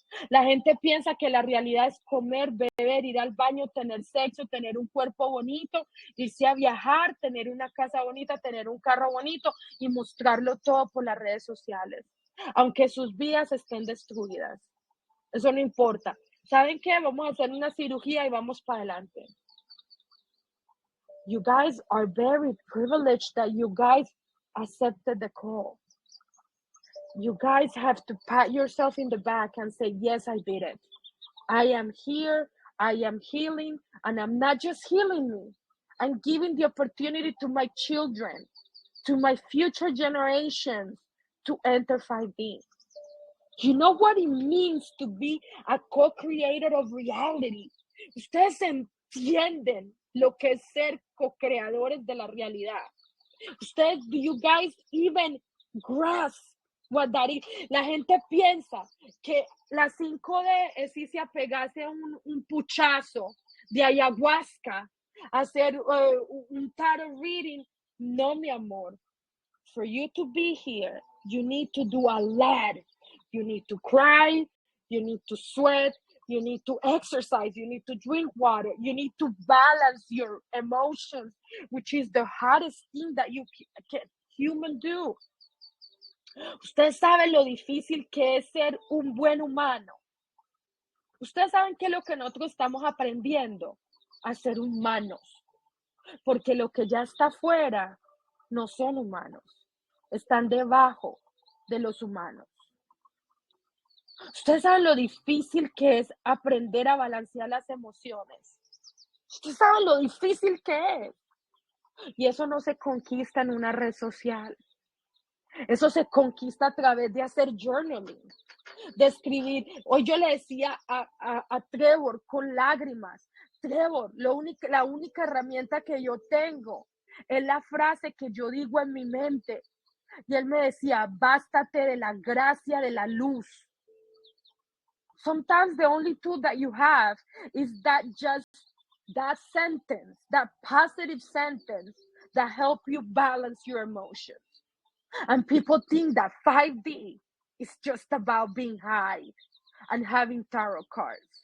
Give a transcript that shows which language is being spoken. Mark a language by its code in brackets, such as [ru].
[es] La gente piensa que la realidad es comer, beber, ir al baño, tener sexo, tener un cuerpo bonito, irse a viajar, tener una casa bonita, tener un carro bonito y mostrarlo todo por las redes sociales. Aunque sus vidas estén destruidas. Eso no importa. ¿Saben qué? Vamos a hacer una cirugía y vamos para adelante. [en] You guys are very privileged that you guys accepted the call. You guys have to pat yourself in the back and say, yes, I did it. I am here, I am healing, and I'm not just healing me. I'm giving the opportunity to my children, to my future generations to enter 5D. You know what it means to be a co-creator of reality? [es] Ustedes entienden lo que es ser co-creadores de la realidad. [en] Ustedes, do you guys even grasp what that is? [es] La gente piensa que la 5D es irse a pegarse un puchazo de ayahuasca, hacer un tarot reading. No, mi amor. [en] For you to be here, you need to do a lot. You need to cry, you need to sweat, you need to exercise, you need to drink water, you need to balance your emotions, which is the hardest thing that you can human do. [es] Ustedes saben lo difícil que es ser un buen humano. Ustedes saben qué es lo que nosotros estamos aprendiendo a ser humanos, porque lo que ya está afuera no son humanos, están debajo de los humanos. Ustedes saben lo difícil que es aprender a balancear las emociones. Ustedes saben lo difícil que es. Y eso no se conquista en una red social. Eso se conquista a través de hacer journaling, de escribir. Hoy yo le decía a Trevor con lágrimas, Trevor, la única herramienta que yo tengo es la frase que yo digo en mi mente. Y él me decía, bástate de la gracia de la luz. [en] Sometimes the only tool that you have is that sentence, that positive sentence that help you balance your emotions. And people think that 5D is just about being high and having tarot cards.